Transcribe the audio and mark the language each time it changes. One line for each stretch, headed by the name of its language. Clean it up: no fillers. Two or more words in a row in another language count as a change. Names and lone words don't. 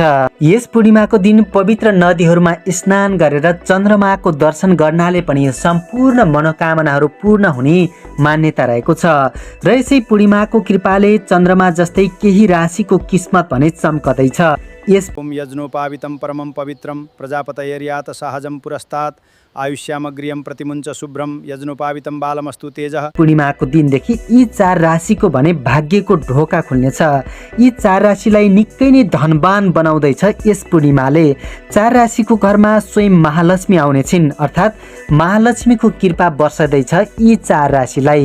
Nepali: यस पूर्णिमाको दिन पवित्र नदीहरूमा स्नान गरेर चन्द्रमाको दर्शन गर्नाले पनि सम्पूर्ण मनोकामनाहरू पूर्ण हुने मान्यता रहेको छ। र यसै पूर्णिमाको कृपाले चन्द्रमा जस्तै केही राशिको किस्मत भने चम्कदैछ। यस
Sanskrit: यज्ञोपावितं परमं पवित्रं प्रजापतयर्यात सहजं पुरस्तात् आयुष्यामग्रियं प्रतिमुञ्च शुभ्रं यज्ञोपावितं बालमस्तु तेजः।
Nepali: पूर्णिमाको दिनदेखि यी 4 राशिको भने भाग्यको ढोका खुल्नेछ। यी 4 राशिलाई निकै नै धनवान बनाउँदैछ यस पूर्णिमाले। 4 राशिको घरमा स्वयं महालक्ष्मी आउने छिन्, अर्थात् महालक्ष्मीको कृपा वर्षदैछ यी 4 राशिलाई।